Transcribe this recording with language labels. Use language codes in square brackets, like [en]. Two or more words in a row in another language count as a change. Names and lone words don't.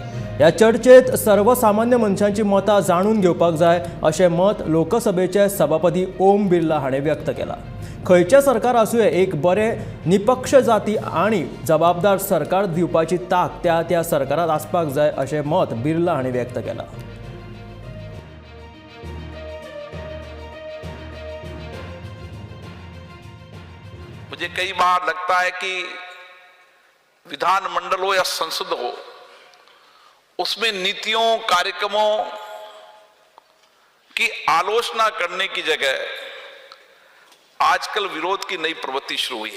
[kok] ह्या चर्चेत सर्वसामान्य मनशांची मतां जाणून घेवपाक जाय अशें मत लोकसभेचे सभापती ओम बिर्ला हाणें व्यक्त केलां। खंयचें सरकार आसूं एक बरें निपक्ष जाती आणि जबाबदार सरकार दिवपाची तांक त्या सरकारात आसपाक जाय अशें मत बिर्ला हाणें व्यक्त केलां। [hi] मुझे कई बार लगता है कि विधानमंडल हो या संसद हो, उसमें नीतियों कार्यक्रमों की आलोचना करने की जगह आजकल विरोध की नई प्रवृत्ति शुरू हुई है।